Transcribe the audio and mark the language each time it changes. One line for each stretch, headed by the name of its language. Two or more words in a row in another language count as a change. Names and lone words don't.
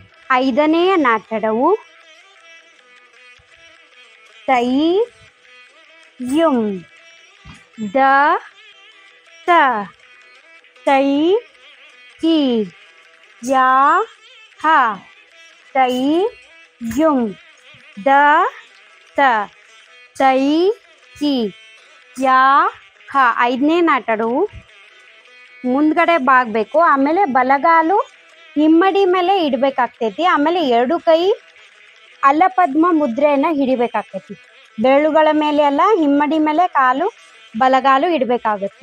Kannada: ಐದನೆಯ ನಾಟಡವು ತೈ ಯುಂ ದ ತ ತೈ ಕಿ ಯಾ ಹ ತೈ ಯುಂ ದ ತ ತೈ ಕಿ ಯಾ ಹ. ಐದನೇ ನಾಟಡವು ಮುಂದ್ಗಡೆ ಬಾಗಬೇಕು. ಆಮೇಲೆ ಬಲಗಾಲು ಹಿಮ್ಮಡಿ ಮೇಲೆ ಇಡಬೇಕಾಗ್ತೈತಿ. ಆಮೇಲೆ ಎರಡು ಕೈ ಅಲ್ಲಪದ್ಮ ಮುದ್ರೆಯನ್ನು ಹಿಡಿಬೇಕಾಗ್ತೈತಿ. ಬೆರಳುಗಳ ಮೇಲೆ ಎಲ್ಲ ಹಿಮ್ಮಡಿ ಮೇಲೆ ಕಾಲು ಬಲಗಾಲು ಇಡಬೇಕಾಗುತ್ತೆ.